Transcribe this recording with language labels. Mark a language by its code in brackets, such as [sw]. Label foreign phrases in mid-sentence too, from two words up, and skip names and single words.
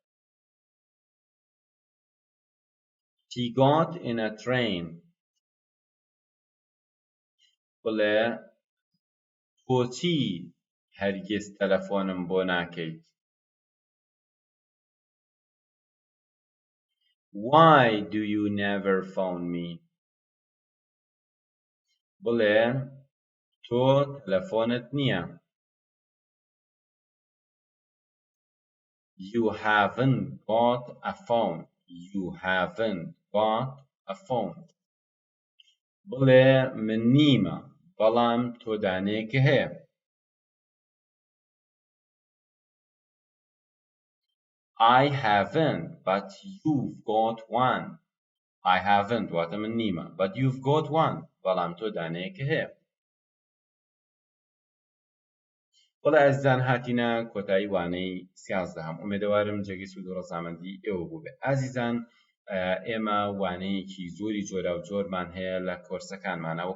[en] She got in a train. [ckb] بڵێ بۆچی هەرگیز تەلەفۆنم بۆ ناکەیت؟ [en] Why do you never phone me? [ckb] بڵێ تۆ تەلەفۆنت نییە. [en] You haven't got a phone. You haven't got a phone. [ckb] بڵێ من نیمە بەڵام تۆ دانەیەکە هەیە. [en] I haven't, but you've got one. I haven't [ckb] واتە من نیمە [en] but you've got one [ckb] بەڵام تۆ دانەیەکە هەیە. بەڵێ ئازیزان هاتینە کۆتایی وانەی 11 ئومێدەوارم جێگەی سوود و ڕەزامەندی ئێوە بوو بێ. ئازیزان ئێمە وانەیەکی زۆری جۆرا و جۆرمان هەیە لە کۆرسەکانمانەوە.